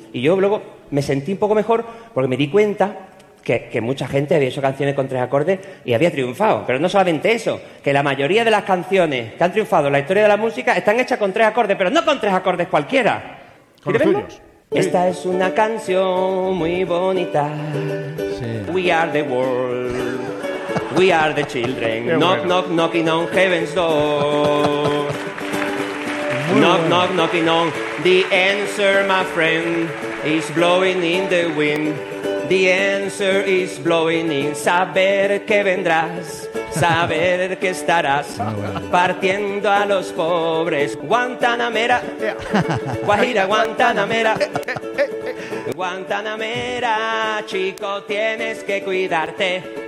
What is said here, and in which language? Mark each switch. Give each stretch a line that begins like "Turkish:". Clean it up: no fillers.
Spanish: Y yo luego me sentí un poco mejor porque me di cuenta que mucha gente había hecho canciones con 3 acordes y había triunfado. Pero no solamente eso, que la mayoría de las canciones que han triunfado en la historia de la música están hechas con 3 acordes, pero no con 3 acordes cualquiera. ¿Quieres verlo? Sí. Esta es una canción muy bonita. Sí.
English: We are the world. We are the children.
Spanish: Bueno.
English: Knock, knock, knocking on heaven's door.
Spanish: Muy
English: knock,
Spanish: bueno.
English: Knock, knocking on. The answer, my friend, is blowing in the wind. The answer is blowing in.
Spanish: Saber que vendrás, saber que estarás partiendo a los pobres. Guantanamera, Guajira, Guantanamera. Guantanamera, chico, tienes que cuidarte.